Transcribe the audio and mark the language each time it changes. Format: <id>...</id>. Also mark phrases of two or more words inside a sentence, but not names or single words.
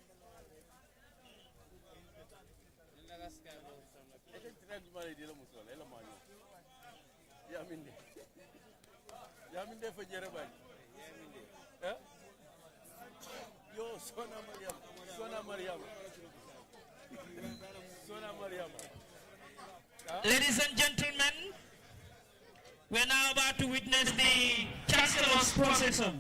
<wo>Yaminde fa jere bañ. Eh? Yo Sona Mariam. Sona Mariam. Sona Mariam.</wo> <en>Ladies and gentlemen, we are now about to witness the Chancellor's procession.</en>